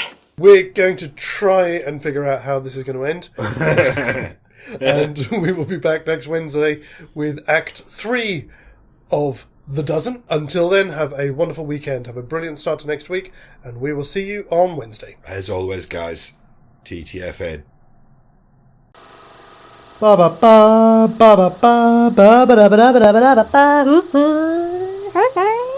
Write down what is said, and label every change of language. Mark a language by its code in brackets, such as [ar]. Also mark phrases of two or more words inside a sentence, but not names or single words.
[en] We're going to try and figure out how this is going to end. And we will be back next Wednesday with Act 3 of The Dozen. Until then, have a wonderful weekend. Have a brilliant start to next week. And we will see you on Wednesday. As always, guys, TTFN. Ba ba ba ba ba ba ba ba ba ba ba ba ba ba.